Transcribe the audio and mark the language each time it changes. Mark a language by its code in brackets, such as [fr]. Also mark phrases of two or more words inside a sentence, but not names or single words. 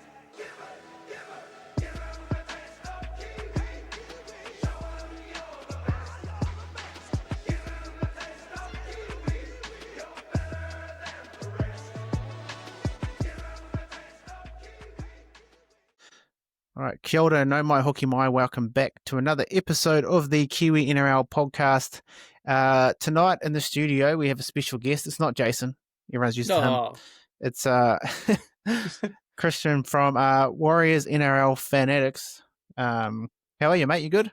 [en] Give him a taste of Kiwi. Show him you're the best. Give him a taste of Kiwi. You're better than the rest. Give him a taste of Kiwi. All right, [mi] kia ora, no mai hoki mai. [en] Welcome back to another episode of the Kiwi NRL Podcast. Tonight in the studio, we have a special guest. It's not Jason. Everyone's used to him. It's Christian from Warriors NRL Fanatics. How are you, mate? You good?